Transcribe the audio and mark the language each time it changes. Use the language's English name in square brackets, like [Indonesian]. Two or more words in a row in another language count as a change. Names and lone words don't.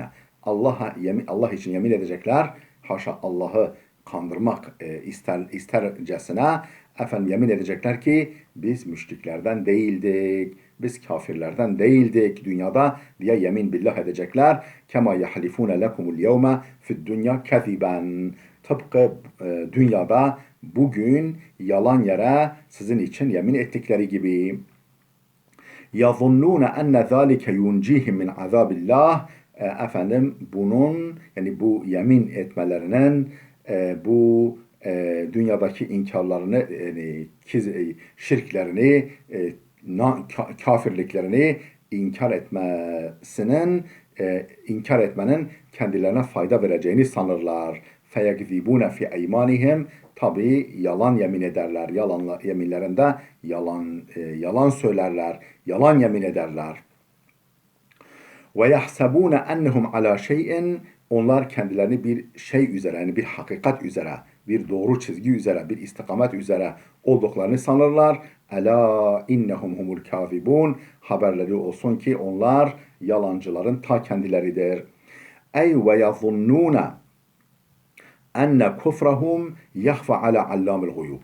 [Turkish] Allah için yemin edecekler. Haşa Allah'ı kandırmak istercesine efendim yemin edecekler ki biz müşriklerden değildik. Biz kafirlerden değildik dünyada diye yemin billah edecekler. [Arabic] كما يحلفون لكم اليوم في الدنيا كذبا. [Turkish] Tıpkı dünyada bugün yalan yere sizin için yemin ettikleri gibi. [Arabic] يَظُنُّونَ اَنَّ ذَٰلِكَ يُنْجِيهِمْ مِنْ عَذَابِ اللّٰهِ [Turkish] Efendim bunun yani bu yemin etmelerinin bu dünyadaki inkarlarını, şirklerini, kafirliklerini inkar etmenin kendilerine fayda vereceğini sanırlar. [Arabic] فَيَكْذِبُونَ فِي اَيْمَانِهِمْ [Turkish] Tabi yalan yemin ederler. Yeminlerinde yalan söylerler. Yalan yemin ederler. [Arabic] وَيَحْسَبُونَ اَنَّهُمْ عَلَى شَيْءٍ [Turkish] Onlar kendilerini bir şey üzere, yani bir hakikat üzere, bir doğru çizgi üzere, bir istikamet üzere olduklarını sanırlar. [Arabic] ألا إنهم هم الكاذبون. [Turkish] Haberleri olsun ki onlar yalancıların ta kendileridir. [Arabic] أي ويظنون أن كفرهم يخفى على علام الغيوب.